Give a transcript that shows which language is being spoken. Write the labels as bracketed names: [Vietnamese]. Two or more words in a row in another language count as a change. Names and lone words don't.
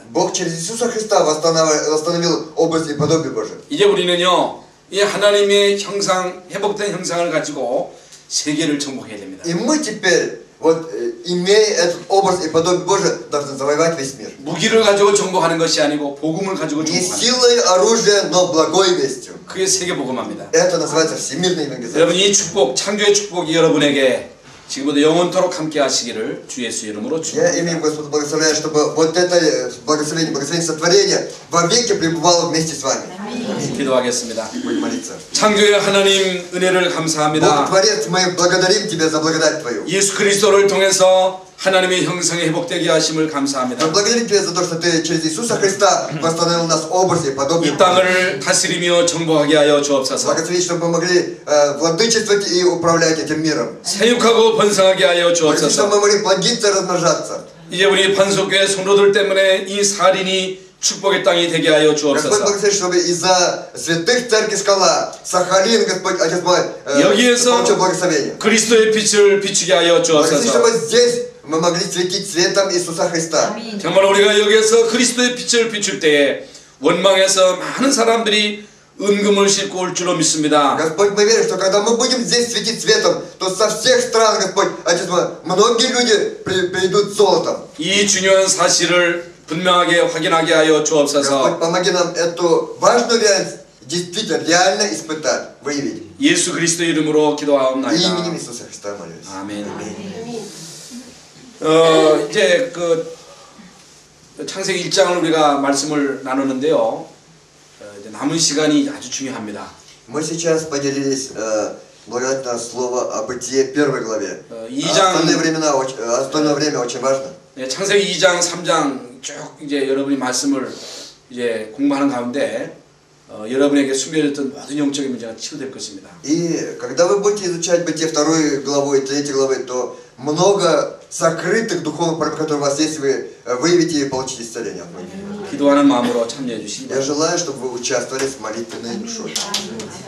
[Russian] Бог через Иисуса Христа восстановил образ и подобие Божие. [Korean] 이제 우리는요, 이 하나님의 형상, 회복된 형상을 가지고 세계를 정복해야 됩니다. [Russian] И мы теперь, вот, имея этот образ и подобие Божие, должны завоевать весь мир. [Korean] 무기를 가지고 정복하는 것이 아니고 복음을 가지고 [Russian] Не [Korean] 정복하는 [Russian] силой оружия, но благой вестью. [Korean] 그게 세계복음합니다. [Russian] Это называется всемирная евангелизация. [Korean] 여러분 이 축복, 창조의 축복이 여러분에게 지금부터 영원토록 함께 하시기를 주 예수 이름으로 [Russian] Я [Korean] 축복합니다. [Russian] именем Господа благословляю, чтобы вот это благословение сотворения вовеки пребывало вместе с вами. [Korean] 기도하겠습니다. [Russian] Будем молиться. [Korean] 창조의 하나님 은혜를 [Russian] Бог [Korean] 감사합니다. [Russian] Творец, мы благодарим Тебя за благодать Твою. [Korean] 예수 그리스도를 통해서 하나님의 형상이 회복되게 하심을 감사합니다. [Russian] Мы благодарим Тебя за то, что Ты через Иисуса Христа восстановил нас в образе и подобие. [Korean] 이 땅을 다스리며 정복하게 하여 주옵소서. [Russian] Благослови, чтобы мы могли владычествовать и управлять этим миром. [Korean] 세육하고 번성하게 하여 [Russian] Благослови, чтобы [Korean] 주옵소서. [Russian] мы могли плодиться и размножаться. [Korean] 이제 우리 반석교회 성도들 때문에 이 살인이 축복의 땅이 되게 하여 [Russian] Господь, [Korean] 주옵소서. [Russian] благослови, чтобы из-за святых церкви Скала, Сахалин, Господь, Отец мой, [Korean] 여기에서 [Russian] получил благословение. [Korean] 그리스도의 빛을 비추게 하여 [Russian] Благослови, [Korean] 주옵소서. [Russian] чтобы здесь мы могли светить светом Иисуса Христа. [Korean] 정말 우리가 여기에서 그리스도의 빛을 비출 때에 원망에서 많은 사람들이 은금을 싣고 올 줄로 믿습니다. [Russian] Господь, мы верим, что когда мы будем здесь светить светом, то со всех стран, Господь, Отец мой, многие люди придут с золотом. [Korean] 이 중요한 사실을 분명하게 확인하게 하여 주옵소서. [Russian] Господь, помоги нам эту важную реальность действительно, реально испытать, выявить. [Korean] 예수 그리스도 이름으로 기도하옵나이다. [Russian] Именем Иисуса Христа молюсь. [Korean] 아멘. 이제 그 창세기 1장을 우리가 말씀을 나누는데요. 이제 남은 시간이 아주 중요합니다. [Russian] Мы сейчас поделились благодатное слово о Бытие 1 главе. [Korean] 2장 [Russian] Остальное время очень важно. [Korean] 창세기 2장, 3장 쭉 이제 여러분이 말씀을 이제 공부하는 가운데 여러분에게 숨겨졌던 모든 영적인 문제가 치유될 것입니다. [Russian] И когда вы будете изучать Бытие 2 главу и 3 главы, то много сокрытых духовных проблем, которые у вас есть, вы выявите и получите исцеление. [Korean] 기도하는 마음으로 참여해 주시기 [Russian] Я [Korean] 바랍니다. [Russian] желаю, чтобы вы участвовали в молитвенной душе.